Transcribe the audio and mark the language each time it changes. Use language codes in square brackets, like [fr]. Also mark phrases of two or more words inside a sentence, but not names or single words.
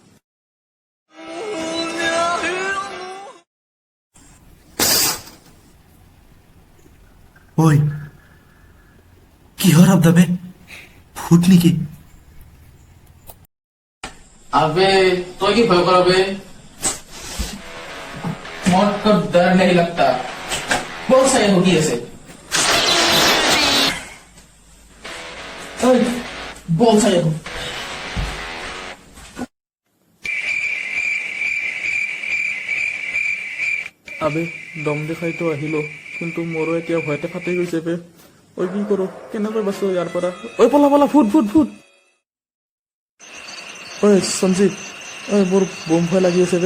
[as] ঐ কিহৰ শব্দ বে? ভূত নেকি? আবে তই কি ভয় কৰাবে? মোৰ তো [hi] ডৰ नहीं लगता। बहुत सारे होगी ऐसे। बहुत सारे हो। [as] আবে দম দেখাইতো আহিলো, কিন্তু মোৰো এতিয়া ভয়তে ফাটি গৈছে বে। ঐ কি কৰো, কেনেকৈ বাচো ইয়াৰ পৰা? ঐ পলা পলা, ভূত ভূত ভূত। ঐ সঞ্জীৱ, ঐ মোৰ বম ভয় লাগি আছে বে।